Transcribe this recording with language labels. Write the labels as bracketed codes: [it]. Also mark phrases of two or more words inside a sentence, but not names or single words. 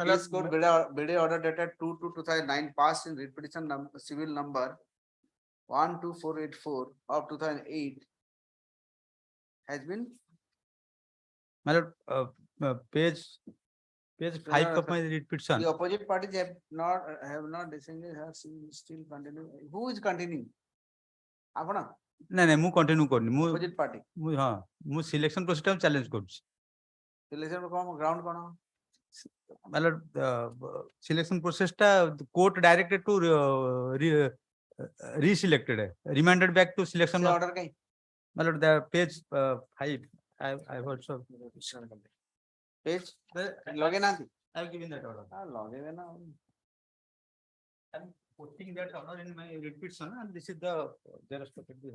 [en] this court BD order dated 2/2009 passed in writ petition civil number 12484 of 2008 has been. My lord, page 5 of my writ petition. The opposite parties have not disengaged, have still continuing. Who is continuing? [hi] Apna? [or] ନାଇଁ ମୁଁ କଣ୍ଟିନ୍ୟୁ କରିନି ମୁଁ [en] opposite party. [or] ମୁଁ [en] selection process challenge [or] କରୁଛି Selection କଣ ground କଣ? [en] ମାନେ selection process ଟା court directed to reselected remanded back to selection [or] order କାଇଁ? [en] ମାନେ the page 5 I also [or] page ଲଗେଇ ନାହାନ୍ତି? [en] I have given that order. [or] ଲଗେଇବେ ନା [en] I'm putting that order in my writ petition and this is the respective.